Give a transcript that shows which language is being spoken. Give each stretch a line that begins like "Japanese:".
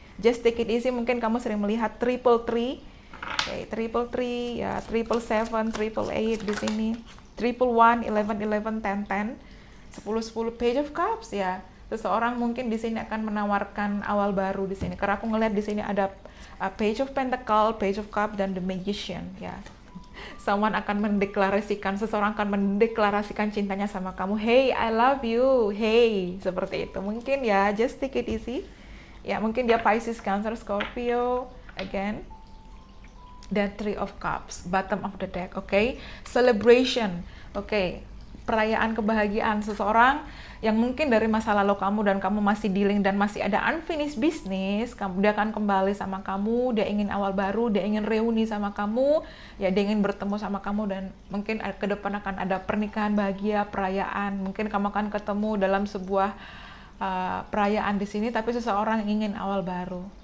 English: Just take it easy,
Indonesian: mungkin kamu sering melihat triple three, triple three, ya, triple seven, triple eight di sini, triple one, 11, 11, 10, 10, 10, 10, page of cups, ya. Seseorang mungkin di sini akan menawarkan awal baru di sini. Karena aku ngelihat di sini ada page of pentacle, page of cup, dan the magician, ya. Someone akan mendeklarasikan, seseorang akan mendeklarasikan cintanya sama kamu.
English: Hey, I love you. Hey, seperti itu.
Indonesian: Mungkin ya,
English: just take it easy.
Indonesian: Ya, mungkin dia Pisces, Cancer, Scorpio.
English: Again, the Three of Cups, bottom of the deck, oke? Celebration, oke?
Indonesian: Perayaan kebahagiaan seseorang yang mungkin dari masa lalu kamu dan kamu masih dealing dan masih ada unfinished business, dia akan kembali sama kamu, dia ingin awal baru, dia ingin reuni sama kamu, ya dia ingin bertemu sama kamu dan mungkin ke depan akan ada pernikahan bahagia, perayaan, mungkin kamu akan ketemu dalam sebuah perayaan di sini, tapi seseorang ingin awal baru.